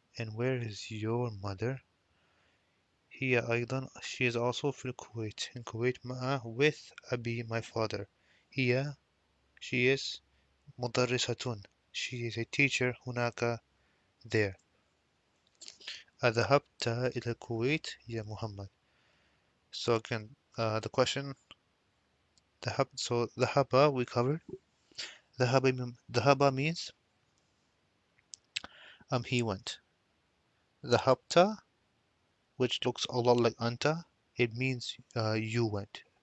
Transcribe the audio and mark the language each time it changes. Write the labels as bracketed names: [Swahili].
[English] And where is your mother? Hiya aydan. She is also fil Kuwait. In Kuwait ma'a, with Abi, my father. Hiya, she is mudarrisatun. She is a teacher hunaka, there. [Arabic] أذهبت إلى الكويت يا محمد. [English] So again, the question, the haba we covered. The haba means he went. The hapta, which looks a lot like anta, it means you went.